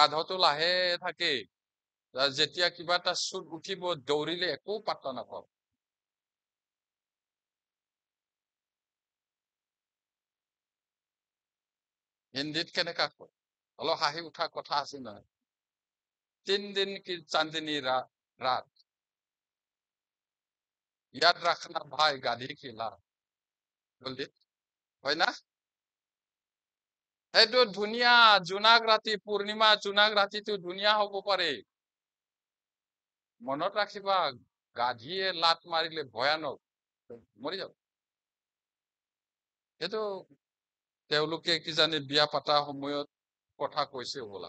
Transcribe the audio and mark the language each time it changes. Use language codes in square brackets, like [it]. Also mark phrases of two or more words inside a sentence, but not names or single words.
[as] গাধটো লাহে থাকে, যেতিয়া কিবা এটা চুট উঠিব দৌৰিলে একো পাত্তা নাপাব। হিন্দীত কেনেকা কয়, অলপ হাঁহি উঠা কথা আছে নহয়। [hi] 3 दिन की चांदनी रात, याद रखना भाई गाधी की लात, [as] বললি হয় না? এইটো ধুনীয়া জোনাক ৰাতি, পূৰ্ণিমা জোনাক ৰাতিটো ধুনীয়া হব পাৰে। মনত ৰাখিবা, গাধীয়ে লাত মাৰিলে ভয়ানক, মৰি যাব। সেইটো তেওঁলোকে কিজানি বিয়া পাতা সময়ত কথা কৈছে হবলা।